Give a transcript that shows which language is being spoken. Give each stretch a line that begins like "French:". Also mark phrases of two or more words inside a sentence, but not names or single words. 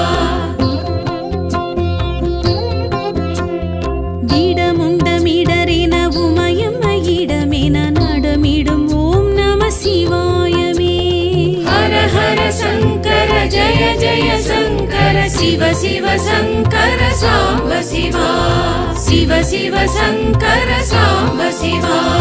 Tamil: திடமுண்டமிடரென உமயம் இடமென நடமிடும் ஓம் நம சிவாயமே
Sanskrit: हर हर शङ्कर जय जय शङ्कर शिव शिव शङ्कर साम्ब शिवा शिव शिव शङ्कर साम्ब शिवा